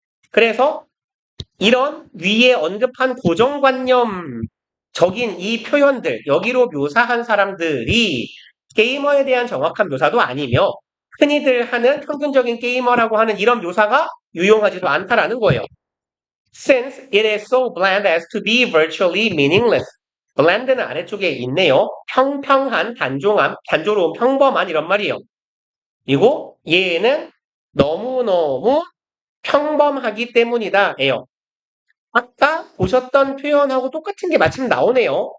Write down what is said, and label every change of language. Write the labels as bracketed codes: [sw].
[ko] 그래서 이런 위에 언급한 고정관념적인 이 표현들, 여기로 묘사한 사람들이 게이머에 대한 정확한 묘사도 아니며 흔히들 하는 평균적인 게이머라고 하는 이런 묘사가 유용하지도 않다라는 거예요. [en] Since it is so bland as to be virtually meaningless. [ko] bland는 아래쪽에 있네요. 평평한, 단종함, 단조로운, 평범한 이런 말이에요. 그리고 얘는 너무너무 평범하기 때문이다. 예요. 아까 보셨던 표현하고 똑같은 게 마침 나오네요.